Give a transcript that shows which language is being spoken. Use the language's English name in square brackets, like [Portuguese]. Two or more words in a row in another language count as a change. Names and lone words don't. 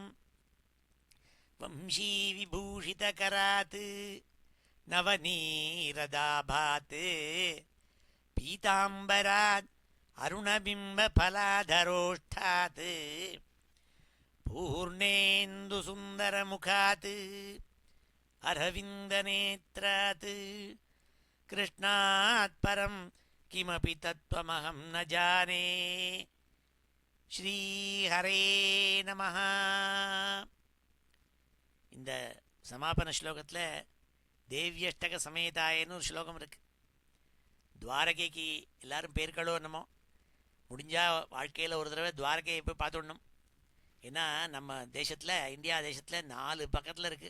[Sanskrit] वंशी विभूषितकरात् नवनीरदाभात् पीताम्बरात् अरुणबिम्बफलाधरोष्ठात् पूर्णेन्दुसुन्दरमुखात् अरविन्दनेत्रात् कृष्णात् परं किमपि तत्त्वमहं न जाने। श्रीहरे नमः। [Tamil] இந்த சமாபன ஸ்லோகத்தில் தேவ்யஷ்டக சமேதாயன்னு ஒரு ஸ்லோகம் இருக்குது. துவாரகைக்கு எல்லாரும் பேர்களோ என்னமோ, முடிஞ்சால் வாழ்க்கையில் ஒரு தடவை துவாரகையை போய் பார்த்துடணும். ஏன்னா நம்ம தேசத்தில், இந்தியா தேசத்தில் 4 பக்கத்தில் இருக்குது.